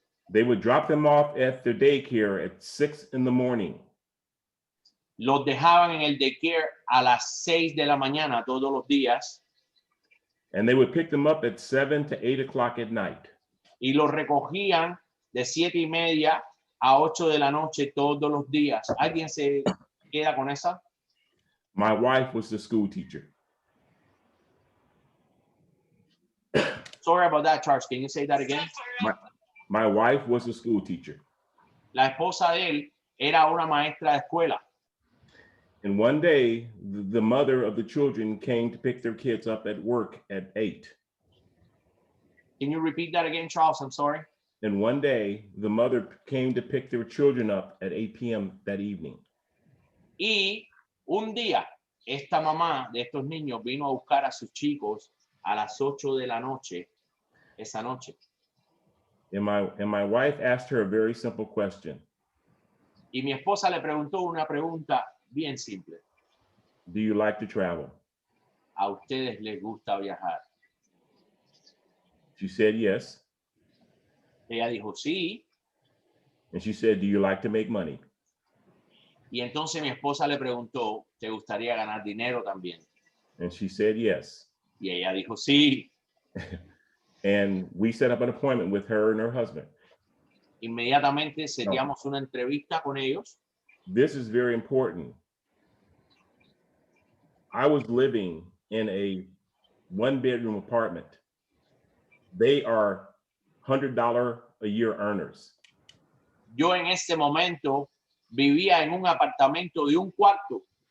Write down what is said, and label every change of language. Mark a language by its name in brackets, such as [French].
[English] They would drop them off at their daycare at 6 in the morning. [Spanish] Los dejaban en el daycare a las 6 de la mañana todos los días. [English] And they would pick them up at 7 to 8 o'clock at night. [Spanish] Y los recogían de 7:30 a 8 de la noche todos los días. ¿Alguien se queda con esa? [English] My wife was the school teacher. Sorry about that, Charles. Can you say that again? My wife was a school teacher. [Spanish] La esposa de él era una maestra de escuela. [English] And one day, the mother of the children came to pick their kids up at work at 8. Can you repeat that again, Charles? I'm sorry. And one day, the mother came to pick their children up at 8 p.m. that evening. [Spanish] Y un día, esta mamá de estos niños vino a buscar a sus chicos a las 8 de la noche, esa noche. [English] And my wife asked her a very simple question. [Spanish] Y mi esposa le preguntó una pregunta bien simple. [English] Do you like to travel? [Spanish] ¿A ustedes les gusta viajar? [English] She said yes. [Spanish] Ella dijo sí. [English] And she said, do you like to make money? [Spanish] Y entonces mi esposa le preguntó, ¿te gustaría ganar dinero también? [English] And she said yes. [Spanish] Y ella dijo sí. [English] And we set up an appointment with her and her husband. [Spanish] Inmediatamente seteamos una entrevista con ellos. [English] This is very important. I was living in a 1-bedroom apartment. They are $100 a year earners. [Spanish] Yo en ese momento vivía en un apartamento de un cuarto.